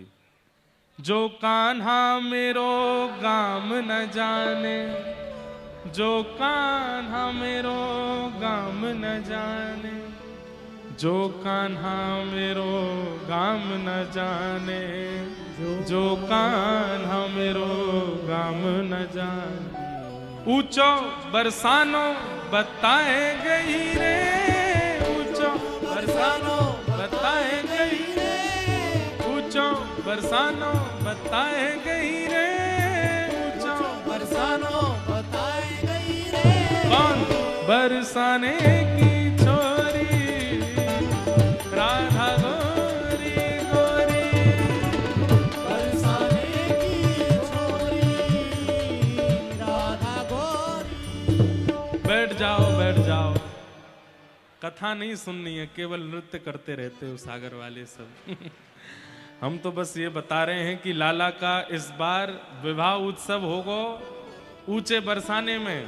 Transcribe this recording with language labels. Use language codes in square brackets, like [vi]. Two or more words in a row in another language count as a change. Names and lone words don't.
[bra] जो कान्हा मेरो गाम न जाने, जो कान्हा मेरो गाम न जाने, जो कान्हा मेरो गाम न जाने, जो कान्हा मेरो गाम न जाने। ऊंचो बरसानो बताए गई रे, ऊंचो बरसानो बताए गई रे, ऊंचो बरसानो बताए गई रे, ऊंचो बरसानो बताए गई रे। कौन बरसाने की छोरी, राधा गोरी गोरी, बरसाने की छोरी, राधा गोरी। [hi] बैठ जाओ बैठ जाओ। कथा नहीं सुननी है, केवल नृत्य करते रहते हो सागर वाले सब। हम तो बस ये बता रहे हैं कि लाला का इस बार विवाह उत्सव होगा ऊंचे बरसाने में।